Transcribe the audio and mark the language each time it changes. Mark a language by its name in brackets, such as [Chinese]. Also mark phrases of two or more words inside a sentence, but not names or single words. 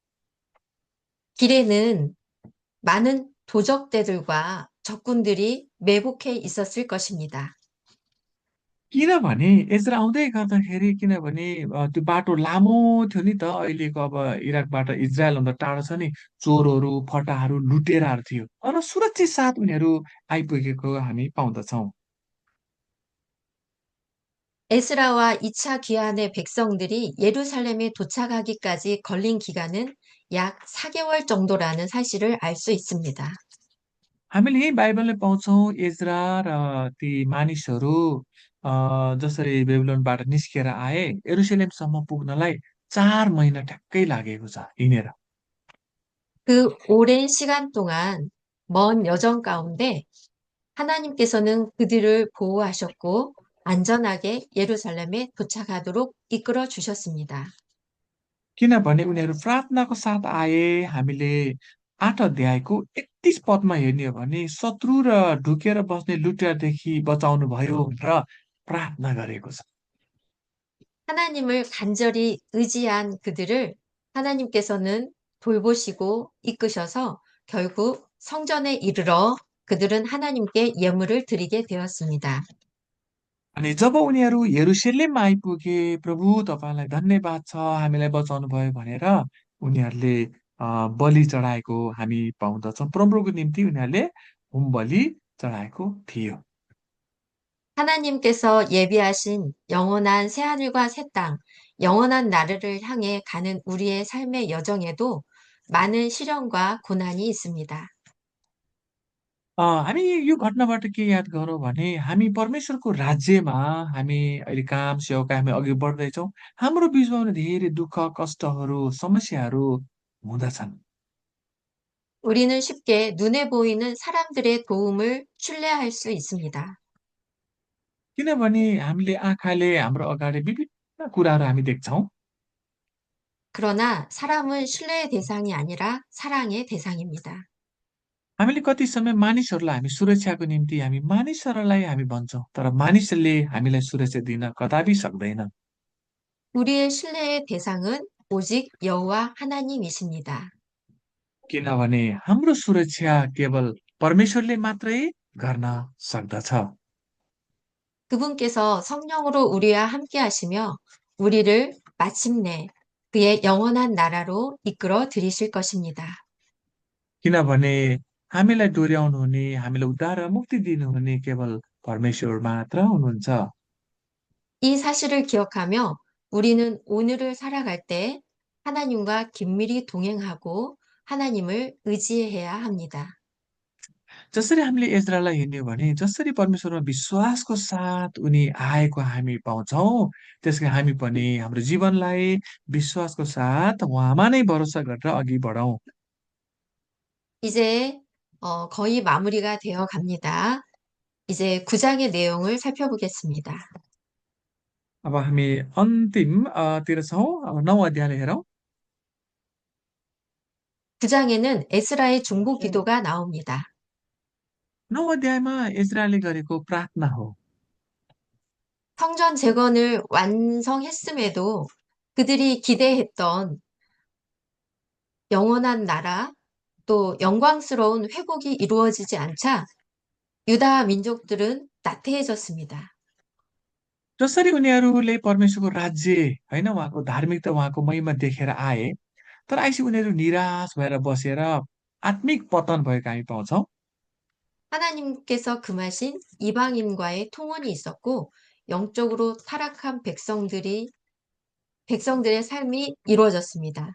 [Korean] 길에는 많은 도적대들과 적군들이 매복해 있었을 것입니다. [Nepali] किनभने एजरा आउँदै गर्दाखेरि किनभने त्यो बाटो लामो थियो नि त, अहिलेको अब इराकबाट इजरायल भन्दा टाढो छ नि, चोरहरू, फटाहरू, लुटेराहरू थियो, तर सुरक्षित साथ उनीहरू आइपुगेको हामी पाउँदछौँ। [Korean] 에스라와 2차 귀환의 백성들이 예루살렘에 도착하기까지 걸린 기간은 약 4개월 정도라는 사실을 알 수 있습니다. [Nepali] हामीले यही बाइबलले पाउँछौँ एजरा र ती मानिसहरू जसरी बेबिलोनबाट निस्केर आए यरुसलेमसम्म पुग्नलाई 4 महिना ठ्याक्कै लागेको छ हिँडेर। [Korean] 그 오랜 시간 동안 먼 여정 가운데 하나님께서는 그들을 보호하셨고 안전하게 예루살렘에 도착하도록 이끌어 주셨습니다. [Nepali] किनभने उनीहरू प्रार्थनाको साथ आए। हामीले 8 अध्यायको 31 पदमा हेर्ने हो भने शत्रु र ढुकेर बस्ने लुटेरदेखि बचाउनु भयो भनेर प्रार्थना गरेको छ। [Korean] 하나님을 간절히 의지한 그들을 하나님께서는 돌보시고 이끄셔서 결국 성전에 이르러 그들은 하나님께 예물을 드리게 되었습니다. [Nepali] अनि जब उनीहरू यरुशलेम आइपुगे, प्रभु तपाईँलाई धन्यवाद छ हामीलाई बचाउनु भयो भनेर उनीहरूले बलि चढाएको हामी पाउँदछौँ। प्रभुको निम्ति उनीहरूले होम बलि चढाएको थियो। [Korean] 하나님께서 예비하신 영원한 새하늘과 새 땅, 영원한 나라를 향해 가는 우리의 삶의 여정에도 많은 시련과 고난이 있습니다. [Nepali] हामी यो घटनाबाट के याद गरौँ भने हामी परमेश्वरको राज्यमा हामी अहिले काम सेवाका हामी अघि बढ्दैछौँ। हाम्रो बिचमा पनि धेरै दुःख कष्टहरू समस्याहरू हुँदछन्। [Korean] 우리는 쉽게 눈에 보이는 사람들의 도움을 신뢰할 수 있습니다. [Nepali] किनभने हामीले आँखाले हाम्रो अगाडि विभिन्न कुराहरू हामी देख्छौँ। [Korean] 그러나 사람은 신뢰의 대상이 아니라 사랑의 대상입니다. [Nepali] हामीले कति समय मानिसहरूलाई हामी सुरक्षाको निम्ति हामी मानिसहरूलाई हामी भन्छौँ, तर मानिसहरूले हामीलाई सुरक्षा दिन कदापि सक्दैन। [Korean] 우리의 신뢰의 대상은 오직 여호와 하나님이십니다. [Nepali] किनभने हाम्रो सुरक्षा केवल परमेश्वरले मात्रै गर्न सक्दछ। [Korean] 그분께서 성령으로 우리와 함께 하시며 우리를 마침내 그의 영원한 나라로 이끌어 들이실 것입니다. [Nepali] किनभने हामीलाई डोर्याउनुहुने, हामीलाई उद्धार र मुक्ति दिनुहुने केवल परमेश्वर मात्र हुनुहुन्छ। [Korean] 이 사실을 기억하며 우리는 오늘을 살아갈 때 하나님과 긴밀히 동행하고 하나님을 의지해야 합니다. [Nepali] जसरी हामीले इजरायललाई हेर्ने हो भने जसरी परमेश्वरमा विश्वासको साथ उनी आएको हामी पाउँछौँ, त्यसै हामी पनि हाम्रो जीवनलाई विश्वासको साथ उहाँमा नै भरोसा गरेर अघि बढौँ। [Korean] 이제 거의 마무리가 되어 갑니다. 이제 9장의 내용을 살펴보겠습니다. [Nepali] अब हामी अन्तिम तिर छौँ। अब 9 अध्यायलाई हेरौँ। [Korean] 9장에는 에스라의 중보 기도가 나옵니다. [Nepali] 9 अध्यायमा इजरायलले गरेको प्रार्थना हो। [Korean] 성전 재건을 완성했음에도 그들이 기대했던 영원한 나라 또 영광스러운 회복이 이루어지지 않자 유다 민족들은 나태해졌습니다. [Nepali] जसरी उनीहरूले परमेश्वरको राज्य होइन उहाँको धार्मिकता उहाँको महिमा देखेर आए, तर आइसी उनीहरू निराश भएर बसेर आत्मिक पतन भएको हामी पाउँछौँ। [Korean] 하나님께서 금하신 이방인과의 통혼이 있었고 영적으로 타락한 백성들의 삶이 이루어졌습니다.